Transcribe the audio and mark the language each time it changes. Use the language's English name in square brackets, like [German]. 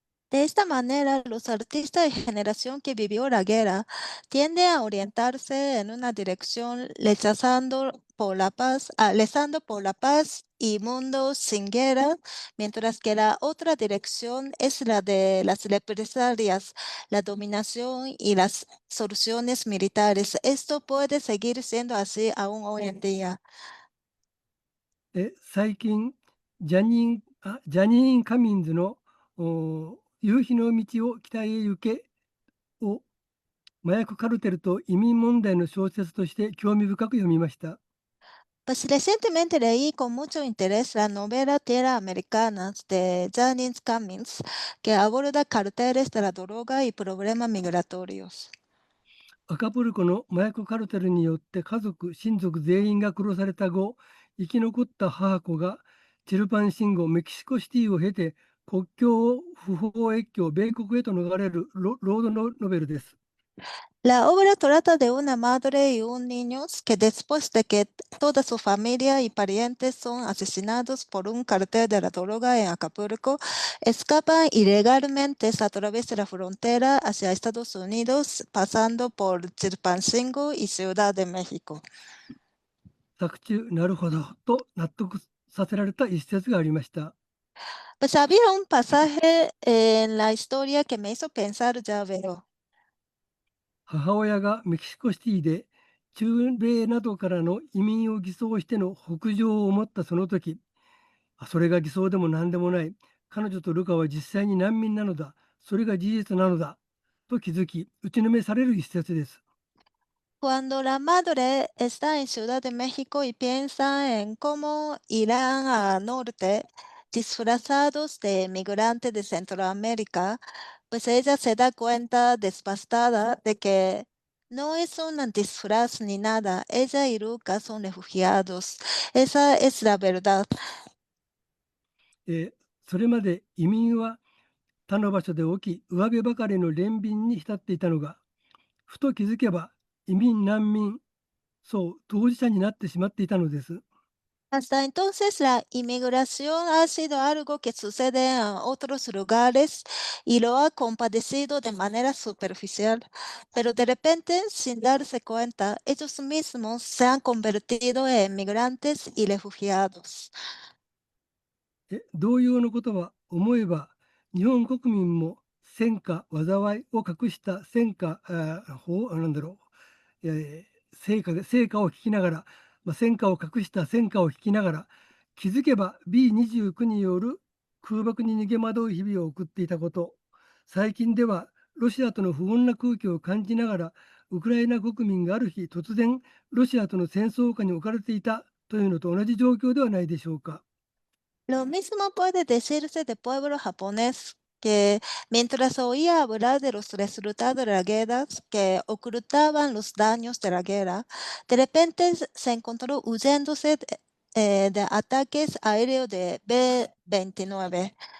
[Spanish] De esta manera, los artistas de generación que vivió la guerra tienden a orientarse en una dirección rezando por la paz y mundos sin guerra, mientras que la otra dirección es la de las represalias, la dominación y las soluciones militares. Esto puede seguir siendo así aún hoy en día. [Japanese] 最近、ジャニーン・カミンズの夕日の道を北へ行けを麻薬カルテルと移民問題の小説として興味深く読みました。 [Spanish] Pues recientemente leí con mucho interés la novela Tierra Americanas de Janice Cummings, que aborda carteles de la droga y problemas migratorios. [Japanese] アカプルコの麻薬カルテルによって家族、親族全員が殺された後、生き残った母子がチルパンシンゴ、メキシコシティを経て国境を不法越境、米国へと逃れるロードノベルです。 [Spanish] La obra trata de una madre y un niño que después de que toda su familia y parientes son asesinados por un cartel de la droga en Acapulco, escapan ilegalmente a través de la frontera hacia Estados Unidos, pasando por Chilpancingo y Ciudad de México. [Japanese] 作中、なるほどと納得させられた一節がありました。 [Spanish] Pues había un pasaje en la historia que me hizo pensar, ya veo. [Japanese] 母親がメキシコシティで中米などからの移民を偽装しての北上を思ったその時、それが偽装でも何でもない。彼女とルカは実際に難民なのだ。それが事実なのだ。と気づき、打ちのめされる一節です。 [Spanish] Cuando la madre está en Ciudad de México y piensa en cómo irán al norte disfrazados de migrantes de Centroamérica, pues ella se da cuenta devastada de que no es un disfraz ni nada. Ella y Lucas son refugiados. Esa es la verdad. [Japanese] それまで移民は他の場所で起き、上辺ばかりの憐憫に浸っていたのが、ふと気づけば移民難民、そう当事者になってしまっていたのです。 [Spanish] Hasta entonces la inmigración ha sido algo que sucede en otros lugares y lo ha compadecido de manera superficial, pero de repente, sin darse cuenta, ellos mismos se han convertido en migrantes y refugiados. [Japanese] 同様のことは思えば、日本国民も戦火、災いを隠した戦火、なんだろう、成果を聞きながら、戦火を隠した戦火を聞きながら、気づけば B29 による空爆に逃げ惑う日々を送っていたこと、最近ではロシアとの不穏な空気を感じながら、ウクライナ国民がある日突然ロシアとの戦争下に置かれていたというのと同じ状況ではないでしょうか。 [Spanish] Lo mismo puede decirse del pueblo japonés, que mientras oía hablar de los resultados de la guerra, que ocultaban los daños de la guerra, de repente se encontró huyéndose de ataques aéreos de B-29.